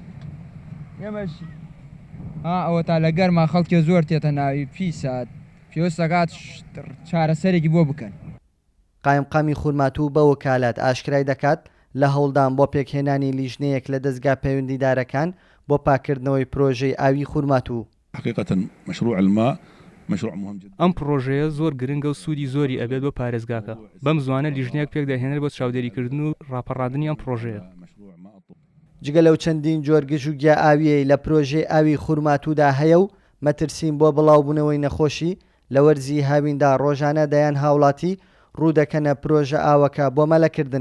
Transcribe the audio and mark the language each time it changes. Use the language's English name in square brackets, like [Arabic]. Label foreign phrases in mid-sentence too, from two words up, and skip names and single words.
[Central Kurdish] ئێمەش ئەوە تا لە گەرما خەڵکی زۆر تێتە ناوی پیسات پێوەستەکات چارەسەرێکی بۆ بکەن. قایمقامی خورماتوو بە وەکالات ئاشکرای دەکات لە هەوڵدان بۆ پێکهێنانی لیژنەیەک لە دەستگا پەیوەندیدارەکان بۆ پاکردنەوەی پرۆژەی ئاوی خورماتوو. [Arabic] حقيقة مشروع الماء مشروع مهم جدا. [Central Kurdish] ئەم پرۆژەیە زۆر گرنگە و سوودی زۆری ئەبێت بۆ پارێزگاکە. بەم زوانە لیژنەیەک پێک دەهێنێت بۆ چاودێریکردن و ڕاپەڕاندنی ئەم پرۆژەیە. جگە لەو چەندین جۆر گژوگیا ئاویەی لە پرۆژەی ئاوی خورماتوودا هەیە و مەترسین بۆ بڵاوبوونەوەی نەخۆشی لە وەرزی هاویندا ڕۆژانە دەیان هاوڵاتی ڕوودەکەنە پرۆژە ئاوەکە بۆ مەلەکردن.